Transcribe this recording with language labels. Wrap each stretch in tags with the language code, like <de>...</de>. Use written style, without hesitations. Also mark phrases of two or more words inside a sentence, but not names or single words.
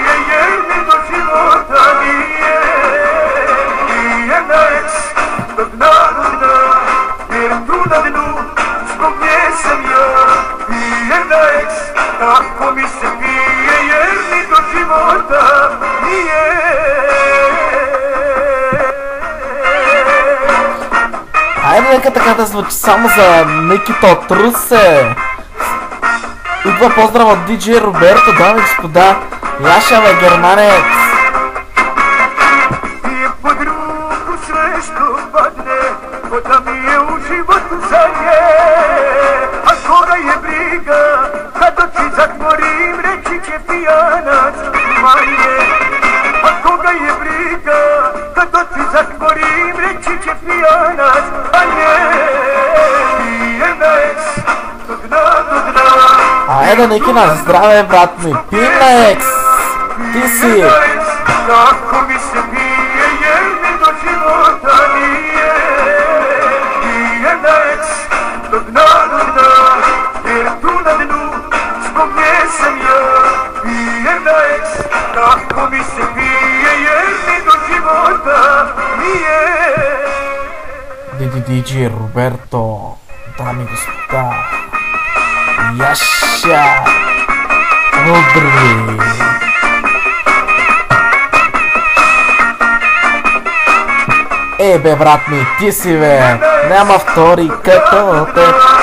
<sr>Kako mi se pije jer mi do života nije.</sr> <bg>Айде нека така да звучи само за Никито от Русе. Идва поздрав от диджей Роберто, дами и господа. Яша бе, германец.</bg> <sr>Пие под руку sve što padne, ko da mi je u životu zadnje. A koga je briga, kad oči zatvorim, reći će pijanac manje. A koga je briga, kad oči zatvorim, reći će pijanac manje. Pijem već do dna, do dna.</sr> <bg>Айде, Ники, на здраве, брат ми. Пинекс! Ти си!</bg> <sr>Kako mi se pije jer mi do života nije. Pijem već do dna, jer tu na dnu, zbog nje sam ja. Pijem već kako mi se pije jer mi do života nije.</sr> <bg>Диджей Роберто, дами и господа. Яша! Добре! Бе, брат ми, ти си бе, няма втори като теб.</bg>